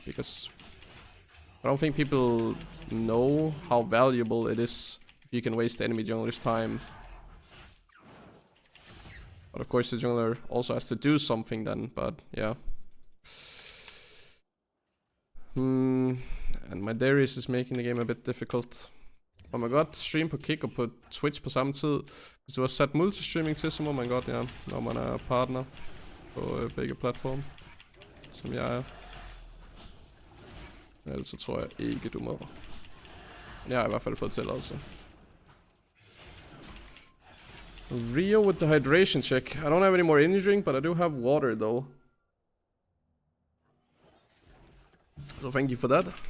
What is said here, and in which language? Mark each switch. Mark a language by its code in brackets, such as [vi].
[en] Because I don't think people know how valuable it is if you can waste the enemy jungler's time. But of course the jungler also has to do something then, but yeah. And my Darius is making the game a bit difficult. Oh my god, [da] stream på Kick og på Twitch på samme tid. Hvis du har sat multistreaming til, så må man godt, ja. Når man er partner på begge platforme. Som jeg er. Ellers så tror jeg ikke, du må. Jeg har i hvert fald fået tilladelse. [en] Rio with the hydration check. I don't have any more energy drink, but I do have water though. So thank you for that.